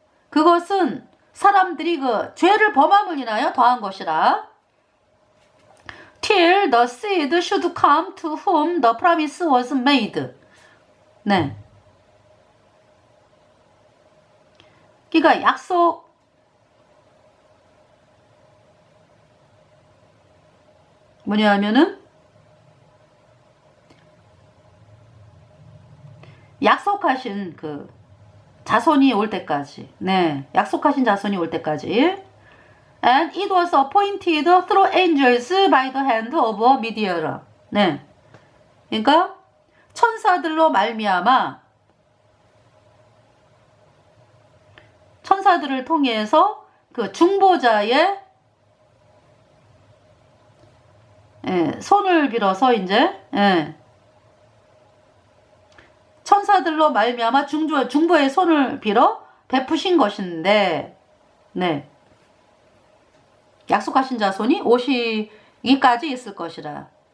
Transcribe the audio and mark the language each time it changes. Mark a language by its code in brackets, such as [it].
[ko] 그것은 사람들이 그 죄를 범함을 인하여 더한 것이라. [en] Till the seed should come to whom the promise was made. [ko] 네. 그러니까 약속 뭐냐 하면은 약속하신 그 자손이 올 때까지, 네, 약속하신 자손이 올 때까지. [en] And it was appointed through angels by the hand of a mediator. [ko] 네, 그러니까 천사들로 말미암아 천사들을 통해서 그 중보자의 손을 빌어서 이제 천사들로 말미암아 중보의 손을 빌어 베푸신 것인데, 네, 약속하신 자손이 오시기까지 있을 것이라.